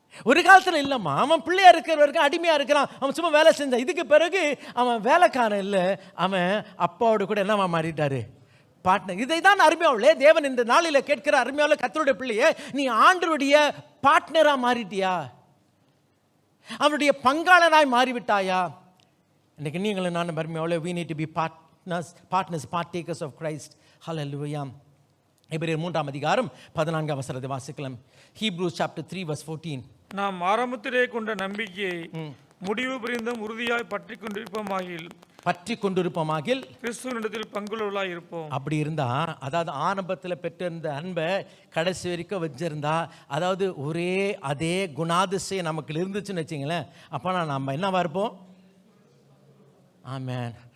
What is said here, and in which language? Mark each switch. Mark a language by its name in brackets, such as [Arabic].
[Tamil] ஒரு காலத்தில் இல்லைம்மா, அவன் பிள்ளையா இருக்கிற வரைக்கும் அடிமையாக இருக்கிறான், அவன் சும்மா வேலை செஞ்சான். இதுக்கு பிறகு அவன் வேலைக்காரன் இல்லை, அவன் அப்பாவோட கூட என்னவா மாறிட்டாரு? பார்ட்னர். இதை தான் அருமையாவளே தேவன் இந்த நாளில் கேட்கிற அருமையாவளே கர்த்தருடைய பிள்ளையே, நீ ஆண்டவருடைய பார்ட்னராக மாறிட்டியா? அவருடைய பங்காளனாய் மாறிவிட்டாயா? இன்னைக்கு நீங்களும் நானும் அருமையாவளே, [English] we need to be partners, partakers of Christ. Hallelujah. [Tamil] எபிரேயர் 3ஆம் அதிகாரம் 14ஆம் வசனத்தை வாசிக்கலாம். [English] Hebrews chapter 3 verse 14. [Tamil] நாம் ஆரம்பத்திலே கொண்ட நம்பிக்கையை முடிவு பிரிந்தும் உறுதியாய் பற்றி கொண்டிருப்போமாகில் கிறிஸ்துவனிடத்தில் பங்குள்ளவர்களாய் இருப்போம். அப்படி இருந்தா, அதாவது ஆரம்பத்தில் பெற்றிருந்த அன்பை கடைசி வரைக்கும் வச்சிருந்தா, அதாவது ஒரே அதே குணாதிசயம் நமக்கு இருந்துச்சுன்னு வச்சிங்களேன், அப்போ நம்ம என்னவா இருப்போம்? ஆமென்.